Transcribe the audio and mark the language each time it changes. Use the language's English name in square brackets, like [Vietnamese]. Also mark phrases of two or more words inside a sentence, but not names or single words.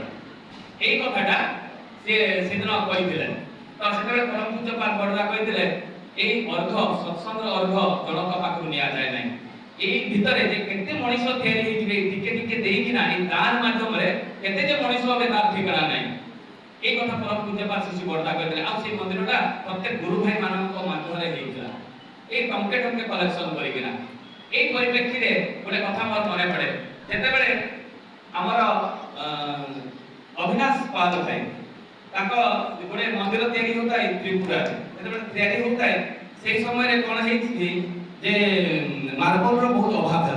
[Odia] ଏଇ କଥାଟା ସେ ସେଦିନ କହିଥିଲେ। ତ ସେତେବେଳେ ପରମ ପୂଜ୍ୟ ବଡ଼ଦା କହିଥିଲେ ଏଇ ଅର୍ଘ ସତ୍ସଙ୍ଗର ଅର୍ଘ ଜଣଙ୍କ ପାଖରୁ ନିଆଯାଏ ନାହିଁ, ଏଇ ଭିତରେ ଯେ କେତେ ମଣିଷ ତିଆରି ହେଇଯିବେ ଟିକେ ଟିକେ ଦେଇକିନା ଏଇ ଦାନ ମାଧ୍ୟମରେ କେତେ ଯେ ମଣିଷ হবে ତାର ଠିକଣା ନାହିଁ। ଏଇ କଥା ପରମ ପୂଜ୍ୟ ଶ୍ରୀ ବଡ଼ଦା କହିଥିଲେ। ଆଉ সেই ମନ୍ଦିରଟା ପ୍ରତ୍ୟେକ ଗୁରୁ ଭାଇ ମାନଙ୍କ ମାଧ୍ୟମରେ ହେଇଥିଲା এই ଟଙ୍କେ ଟଙ୍କେ କଲେକ୍ସନ କରିକିନା। এই ପରିପ୍ରେକ୍ଷୀରେ ଗୋଟେ କଥା ମୋର ମନେ ପଡେ, ଯେତେବେଳେ ଆମର ଅବିନାଶ ପାଲ ଭାଇ ତାଙ୍କ ଗୋଟେ ମନ୍ଦିର ତିଆରି ହେଉଥାଏ ତ୍ରିପୁରାରେ, ଯେତେବେଳେ ତିଆରି ହେଉଥାଏ সেই ସମୟରେ କ'ଣ ହେଇଛି ଯେ ମାର୍ବଲର ବହୁତ ଅଭାବ ହେଲା।